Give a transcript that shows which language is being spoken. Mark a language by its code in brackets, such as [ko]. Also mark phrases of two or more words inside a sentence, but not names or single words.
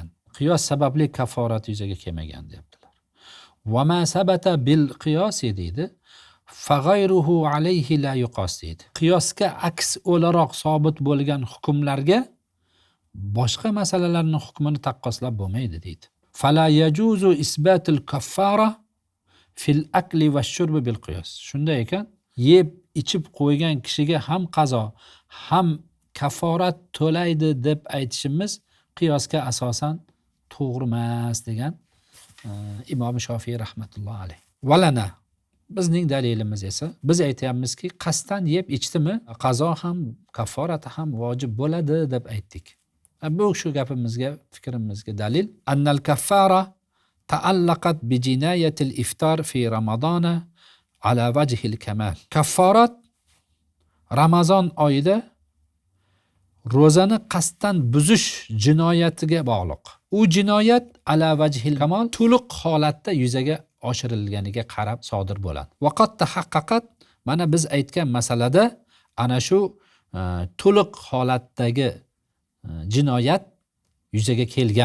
[uz] Qiyos sababli kafforat yuzaga kelmagan deyaptilar. [ar] وما ثبت بالقياس [uz] deydi. [ar] فغيره عليه لا يقاس deydi. [uz] Qiyosga aks o'laroq sobit bo'lgan hukmlarga boshqa masalalarning hukmini taqqoslab bo'lmaydi deydi. [ar] فلا يجوز إثبات الكفارة في الأكل والشرب بالقياس. [uz] Shunday ekan, yeb ichib qo'ygan kishiga ham qazo, ham kafforat to'laydi deb aytishimiz qiyosga asosan to'g'ri emas degan Imom Shofiy rahmatullohi alayh. Valana bizning dalilimiz esa biz aytayapmizki, qasddan yeb ichdimi, qazo ham kafforati ham vojib bo'ladi deb aytdik. Bu shu gapimizga, fikrimizga dalil. [ar] أن الكفارة تعلقت بجناية الإفطار في رمضان على وجه الكمال. [uz] Kafforat Ramazon oyida ro'zani qasddan buzish jinoyatiga bog'liq. U jinoyat [ar] على وجه الكمال [uz] to'liq holatda yuzaga oshirilganiga qarab sodir bo'ladi. [ar] وقد تحققت, [uz] mana biz aytgan masalada ana shu to'liq holatdagi jinoyat yuzaga kelgan.